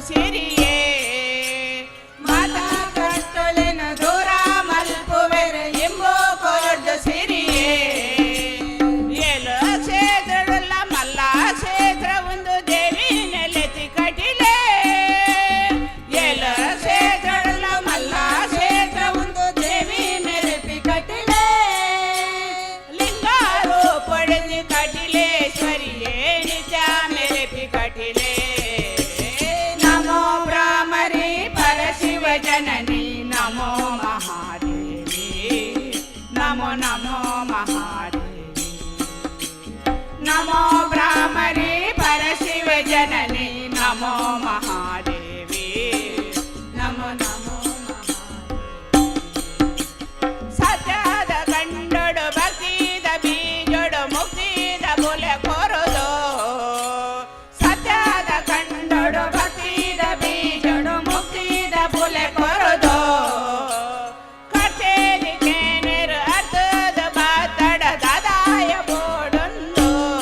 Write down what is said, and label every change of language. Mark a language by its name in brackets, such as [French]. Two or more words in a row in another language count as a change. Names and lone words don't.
[Tulu] ಸಿರಿಯೇ ಮಾತಾ ಕಷ್ಟಳೆನ್ನು ದೂರ ಮಲ್ಪುವೆರು ಎಂಬು ಕೊರ್ದು ಸಿರಿಯೇ ಏಳು ಕ್ಷೇತ್ರಗಳ ಮಲ್ಲ ಕ್ಷೇತ್ರ ಒಂದು ದೇವಿ ನೆಲೆತಿ ಕಟಿಲೆ ಏಳು ಕ್ಷೇತ್ರಗಳ ಮಲ್ಲ ಕ್ಷೇತ್ರ ಒಂದು ದೇವಿ ನೆಲೆಪಿ ಕಟಿಲೆ ಲಿಂಗಾರು ಪಡೆದಿ ಕಟಿಲೇಶ್ವರಿಯೇ ನಿಜ ಮೆರೆಪಿ ಕಟಿಲೆ [Sanskrit] ನಮೋ ಭ್ರಾಮರಿ ಪರಶಿವ ಜನನಿ ನಮೋ ಮಹಾದೇವಿ ನಮೋ ನಮೋ ಮಹಾದೇವಿ ನಮೋ ಭ್ರಾಮರಿ ಪರಶಿವ ಜನನಿ ನಮೋ ಮಹಾದೇವಿ ನಮೋ ನಮೋ [Tulu] ಸತ್ಯದ ಕಂಡೊಡು ಭಕ್ತಿದ ಬೀಜೊಡು ಮುಕ್ತಿದ ಬುಲೆ ಕೊರುದು ಸತ್ಯದ ಕಂಡೊಡು ಭಕ್ತಿದ ಬೀಜೊಡು ಮುಕ್ತಿದ ಬುಲೆ ಕೊರುದು ಕಥೆಲಿ ಕೇನೆರು ಅರ್ಥದ ಬಾತಡ ದಾದಾಯ ಬೋಡೊಂದು